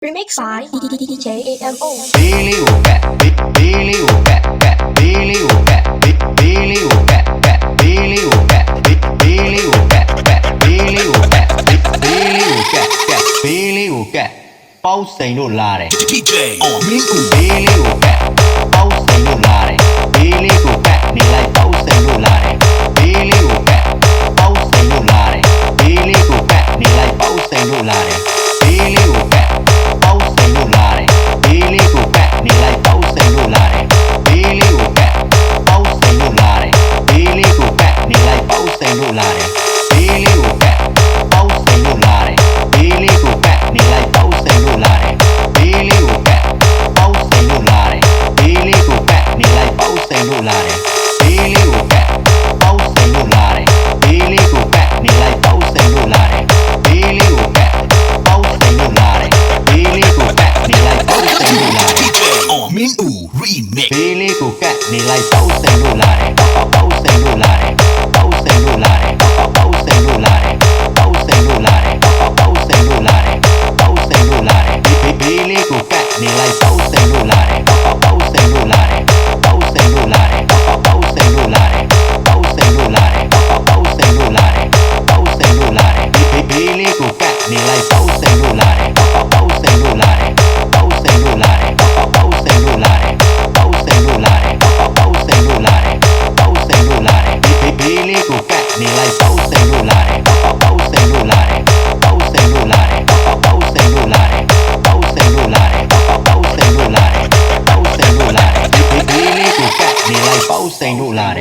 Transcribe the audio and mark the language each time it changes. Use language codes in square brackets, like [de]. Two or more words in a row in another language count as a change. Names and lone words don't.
[en] Remix by DJ AMO. Billy will back, Billy will back, Billy will back, Billy will back, Billy will back, Billy will back, Billy will back, Billy will back, Billy will back. [my] ပေါက်စိန်တို့လာတယ် DJ အော်မင်းဦး [en] Billy will back. [my] ပေါက်စိန်တို့လာတယ် [en] Billy will back. [my] နေလိုက်ပေါက်စိန်တို့လာတယ် [en] Billy will back. [my] ပေါက်စိန်တို့လာတယ် [en] Billy will back. [my] နေလိုက်ပေါက်စိန်တို့လာတယ် [en] Billy will back. [my] ပေါက်စိန်တို့လာတယ် [en] Billy will back. [my] နေလိုက်ပေါက်စိန်တို့လာတယ် [en] Billy will back. [my] ပေါက်စိန်တို့လာတယ် [en] Billy will back. [my] နေလိုက်ပေါက်စိန်တို့လာတယ် [en] Billy will back. [my] ပေါက်စိန်တို့လာတယ် [en] Billy will back. [my] နေလိုက်ပေါက်စိန်တို့လာတယ် [en] Billy will back. [my] ပေါက်စိန်တို့လာတယ် [en] Billy will back. [my] နေလိုက်ပေါက်စိန်တို့လာတယ် [en] Billy will back. [my] ပေါက်စိန်တို့လာတယ် [en] Billy will back. [my] နေလိုက်ပေါက်စိန်တို့လာတယ် [en] Billy will back. [my] ပေါက်စိန်တို့လာတယ် [en] Billy will back. [my] နေလိုက်ပေါက်စိန်တို့လာတယ် DJ အော်မင်းဦး remix [en] Billy will back. [my] နေလိုက်ပေါက်စိန်တို့လာတယ်ပေါက်စိန်တို့လာတယ်ပေါက်စိန်တို့လာတယ်ပေါက်စိန်တို့လာတယ်ပေါက်စိန်တို့လာတယ်ပေါက်စိန်တို့လာတယ်ပေါက်စိန်တို့လာတယ် [en] Billy will back. [my] နေလိုက်ပေါက်စိန်တို့လာတယ်ပေါက်စိန်တို့လာတယ်ပေါက်စိန်တို့လာတယ်ပေါက်စိန်တို့လာတယ်ပေါက်စိန်တို့လာတယ်ပေါက်စိန်တို့လာတယ်ပေါက်စိန်တို့လာတယ် [en] Billy will back. [my] နေလိုက်ပေါက်စိန်တို့လာတယ်ပေါက်စိန်တို့လာတယ်ပေါက်စိန်တို့လာတယ်ပေါက်စိန်တို့လာတယ်ပေါက်စိန်တို့လာတယ်ပေါက်စိန်တို့လာတယ်ပေါက်စိန်တို့လာတယ် [en] Billy will back. [my] နေလိုက်ပေါက်စိန်တို့လာတယ်ပေါက်စိန်တို့လာတယ်ပေါက်စိန်တို့လာတယ်ပေါက်စိန်တို့လာတယ်ပေါက်စိန်တို့လာတယ်ပေါက်စိန်တို့လာတယ်ပေါက်စိန်တို့လာတယ် [en] Billy will back. [my] နေလိုက်ပေါက်စိန်တို့လာတယ်